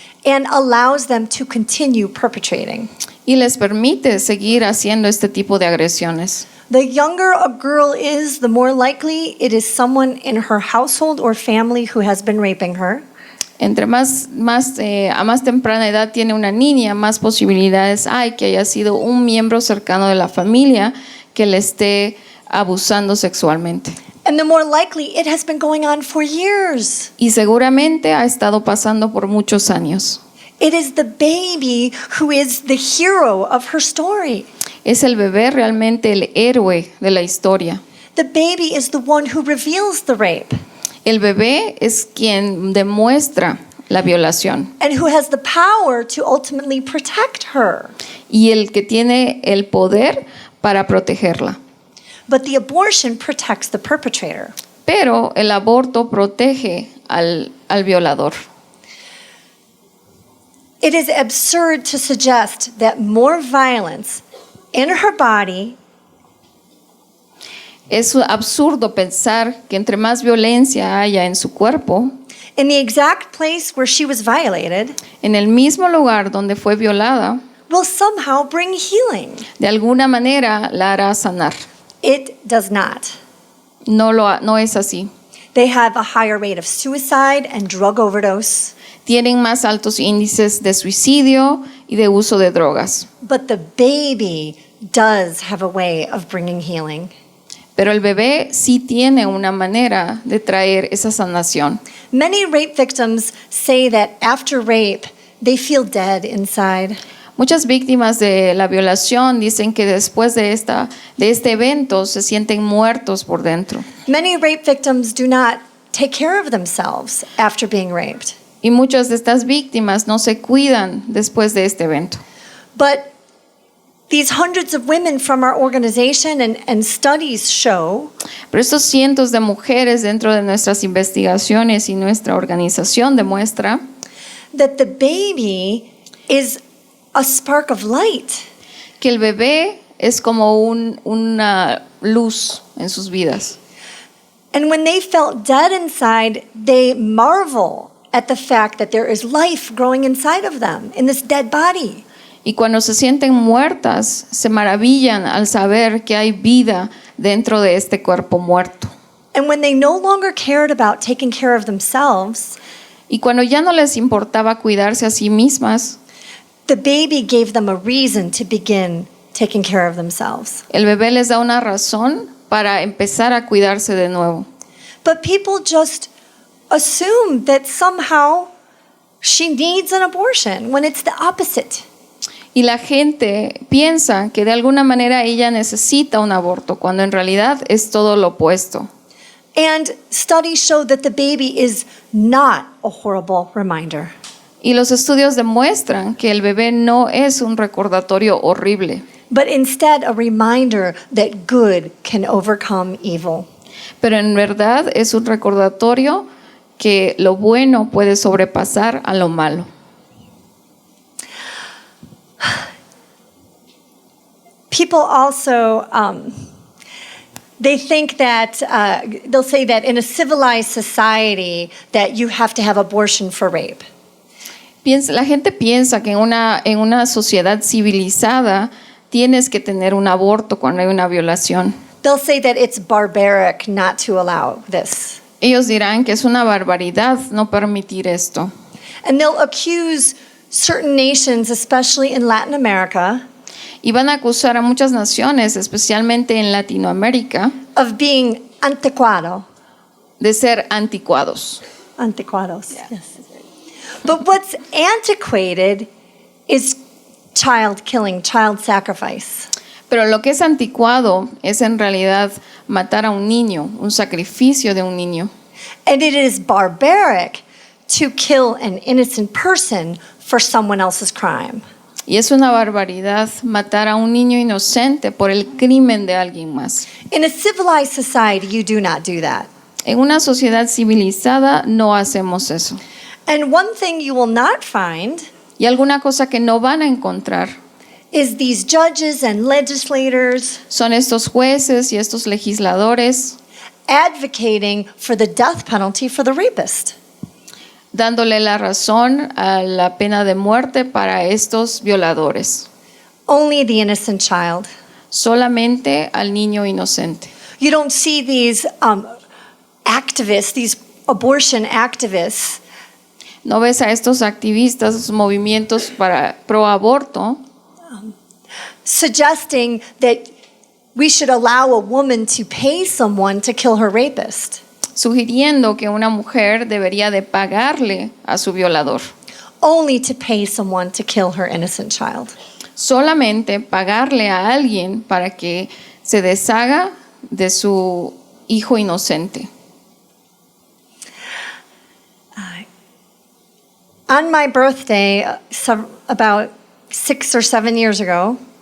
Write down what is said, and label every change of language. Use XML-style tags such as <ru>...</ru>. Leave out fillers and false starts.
<en>and allows them to continue perpetrating.</en> <es>y les permite seguir haciendo este tipo de agresiones.</es> <en>The younger a girl is, the more likely it is someone in her household or family who has been raping her.</en> <es>Entre a más temprana edad tiene una niña, más posibilidades hay que haya sido un miembro cercano de la familia que le esté abusando sexualmente.</es> <en>And the more likely it has been going on for years.</en> <es>Y seguramente ha estado pasando por muchos años.</es> <en>It is the baby who is the hero of her story.</en> <es>Es el bebé realmente el héroe de la historia.</es> <en>The baby is the one who reveals the rape</en> <es>El bebé es quien demuestra la violación</es> <en>and who has the power to ultimately protect her.</en> <es>y el que tiene el poder para protegerla.</es> <en>But the abortion protects the perpetrator.</en> <es>Pero el aborto protege al violador.</es> <en>It is absurd to suggest that more violence in her body</en> <es>Es absurdo pensar que entre más violencia haya en su cuerpo,</es> <en>in the exact place where she was violated,</en> <es>en el mismo lugar donde fue violada,</es> <en>will somehow bring healing.</en> <es>de alguna manera la hará sanar.</es> <en>It does not.</en> <es>No es así.</es> <en>They have a higher rate of suicide and drug overdose.</en> <es>Tienen más altos índices de suicidio y de uso de drogas.</es> <en>But the baby does have a way of bringing healing.</en> <es>Pero el bebé sí tiene una manera de traer esa sanación.</es> <en>Many rape victims say that after rape, they feel dead inside.</en> <es>Muchas víctimas de la violación dicen que después de este evento se sienten muertos por dentro.</es> <en>Many rape victims do not take care of themselves after being raped.</en> <es>Y muchas de estas víctimas no se cuidan después de este evento.</es> <en>But these hundreds of women from our organization and studies show</en> <es>Pero estos cientos de mujeres dentro de nuestras investigaciones y nuestra organización demuestra</es> <en>that the baby is a spark of light.</en> <es>que el bebé es como una luz en sus vidas.</es> <en>And when they felt dead inside, they marvel at the fact that there is life growing inside of them in this dead body.</en> <es>Y cuando se sienten muertas, se maravillan al saber que hay vida dentro de este cuerpo muerto.</es> <en>And when they no longer cared about taking care of themselves,</en> <es>Y cuando ya no les importaba cuidarse a sí mismas,</es> <en>the baby gave them a reason to begin taking care of themselves.</en> <es>el bebé les da una razón para empezar a cuidarse de nuevo.</es> <en>But people just assume that somehow she needs an abortion when it's the opposite.</en> <es>Y la gente piensa que de alguna manera ella necesita un aborto, cuando en realidad es todo lo opuesto.</es> <en>And studies show that the baby is not a horrible reminder.</en> <es>Y los estudios demuestran que el bebé no es un recordatorio horrible,</es> <en>But instead a reminder that good can overcome evil.</en> <es>pero en verdad es un recordatorio que lo bueno puede sobrepasar a lo malo.</es> <en>People also, they think that, they'll say that in a civilized society that you have to have abortion for rape.</en> <es>La gente piensa que en una sociedad civilizada tienes que tener un aborto cuando hay una violación.</es> <en>They'll say that it's barbaric not to allow this.</en> <es>Ellos dirán que es una barbaridad no permitir esto.</es> <en>And they'll accuse certain nations, especially in Latin America,</en> <es>Y van a acusar a muchas naciones, especialmente en Latinoamérica,</es> <en>of being anticuado.</en> <es>de ser anticuados.</es> <en>Anticuados, yes. But what's antiquated is child killing, child sacrifice.</en> <es>Pero lo que es anticuado es en realidad matar a un niño, un sacrificio de un niño.</es> <en>And it is barbaric to kill an innocent person for someone else's crime.</en> <es>Y es una barbaridad matar a un niño inocente por el crimen de alguien más.</es> <en>In a civilized society, you do not do that.</en> <es>En una sociedad civilizada no hacemos eso.</es> <en>And one thing you will not find</en> <es>Y alguna cosa que no van a encontrar</es> <en>is these judges and legislators</en> <es>son estos jueces y estos legisladores</es> <en>advocating for the death penalty for the rapist.</en> <es>dándole la razón a la pena de muerte para estos violadores.</es> <en>Only the innocent child.</en> <es>Solamente al niño inocente.</es> <en>You don't see these activists, these abortion activists,</en> <es>No ves a estos activistas, esos movimientos pro aborto,</es> <en>suggesting that we should allow a woman to pay someone to kill her rapist.</en> <es>sugiriendo que una mujer debería de pagarle a su violador.</es> <en>Only to pay someone to kill her innocent child.</en> <es>Solamente pagarle a alguien para que se deshaga de su hijo inocente.</es> <en>On my birthday, about 6 or 7 years ago,</en>